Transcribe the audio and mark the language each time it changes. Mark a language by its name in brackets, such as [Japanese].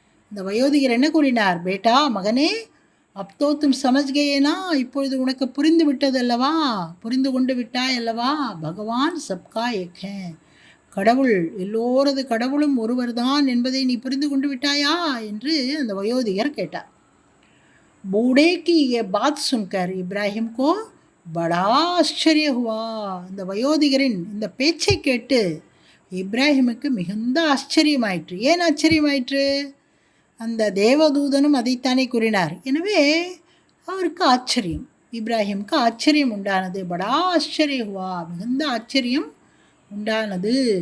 [Tamil] இந்த வயோதிகர் என்ன கூறினார்? பேட்டா, மகனே, [Hindi] அப்தோ தும் சமஜ் கயேனா, [Tamil] இப்பொழுது உனக்கு புரிந்து விட்டது அல்லவா, புரிந்து கொண்டு விட்டாய் அல்லவா, [Hindi] பகவான் சப்கா ஏக் ஹே, [Tamil] கடவுள் எல்லோரது கடவுளும் ஒருவர்தான் என்பதை நீ புரிந்து கொண்டு விட்டாயா என்று அந்த வயோதிகர் கேட்டார். [Hindi] बूढ़े की ये बात सुनकर इब्राहिम को बड़ा आश्चर्य हुआ. [Tamil] இந்த வயோதிகரின் இந்த பேச்சை கேட்டு இப்ராஹிமுக்கு மிகுந்த ஆச்சரியமாயிற்று. ஏன் ஆச்சரியமாயிற்று? அந்த தேவதூதனும் அதைத்தானே கூறினார். எனவே அவருக்கு ஆச்சரியம், இப்ராஹிமுக்கு ஆச்சரியம் உண்டானது. [Hindi] படா ஆச்சரிய ஹுவா, [Tamil] மிகுந்த ஆச்சரியம் உண்டானது.